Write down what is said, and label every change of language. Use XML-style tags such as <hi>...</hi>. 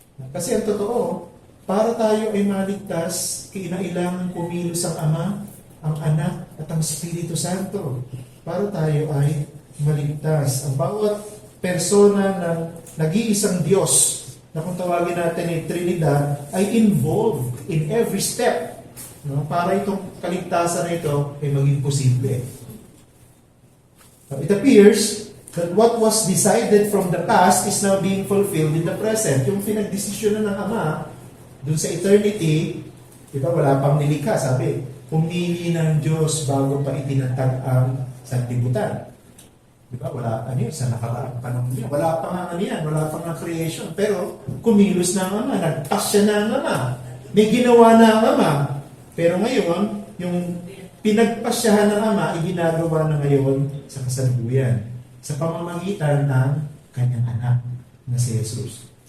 <tl>Kasi ang totoo, para tayo ay maligtas, kinailangan kumilos ang Ama, ang Anak, at ang Espiritu Santo. Para tayo ay maligtas. Ang bawat persona ng nag-iisang Diyos, na kung tawagin natin ay Trinidad, ay</tl> <en>involved in every step,</en> <tl>no? Para itong kaligtasan na ito ay maging posible.</tl> <en>It appears that what was decided from the past is now being fulfilled in the present.</en> <tl>Yung pinagdesisyonan ng Ama dun sa eternity, diba, wala pang nilikha, sabi, pumili ng Diyos bago pa itinatag ang sanlibutan. Diba, wala, sa nakaraang panahon niya, wala pang wala pang ang creation, pero kumilos na ang Ama, nagpasya na ang Ama, may ginawa na ang Ama, pero ngayon, yung pinagpasyahan ng Ama, iginagawa na ngayon sa kasalukuyan, sa pamamagitan ng kanyang anak na si Jesus.</tl>